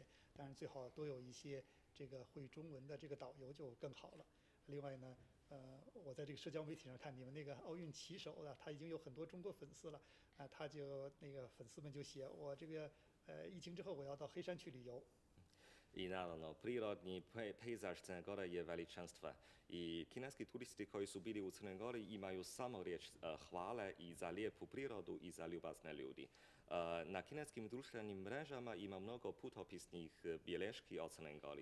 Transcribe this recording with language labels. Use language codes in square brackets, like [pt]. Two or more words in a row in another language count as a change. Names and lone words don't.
[zh] 当然，最好多有一些这个会中文的这个导游就更好了。另外呢，我在这个社交媒体上看你们那个奥运旗手的，他已经有很多中国粉丝了，他就那个粉丝们就写我这个疫情之后我要到黑山去旅游。 [sr] I naravno, prirodni pejzaž Crne Gore je veličanstven i kineski turisti koji su bili u Crnoj Gori imaju samo riječ hvale i za lijepu prirodu i za ljubazne ljudi. Na kineskim društvenim mrežama ima mnogo putopisnih bilješki o Crnoj Gori.